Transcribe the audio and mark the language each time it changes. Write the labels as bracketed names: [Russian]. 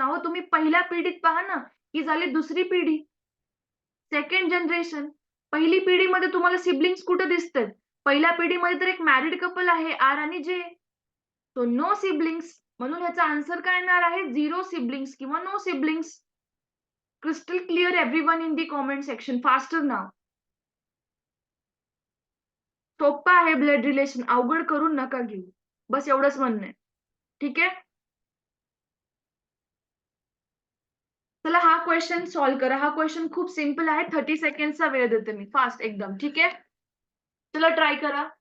[Marathi] अहो तुम्ही पहिल्या पिढीत पहा ना. ही झाली दुसरी पिढी. Second generation. पहिली पिढीमध्ये तुम्हाला सिबलिंग्स कुठे दिसतायत? पहिल्या पिढीमध्ये तर एक मॅरिड कपल आहे आर आणि जे. [English] So no siblings. [Marathi] म्हणून ह्याचा आन्सर काय येणार आहे? 0 सिबलिंग्स किंवा no siblings. [English] Crystal clear everyone in the comment section. Faster now. [Marathi] सोप्पा आहे ब्लड रिलेशन, अवघड करून नका घेऊ. बस एवढंच म्हणणं आहे. ठीक आहे? चला हा क्वेश्चन सॉल्व्ह करा. हा क्वेश्चन खूप सिंपल आहे. 30 सेकंडचा वेळ देते मी. फास्ट एकदम. ठीक आहे? चला ट्राय करा.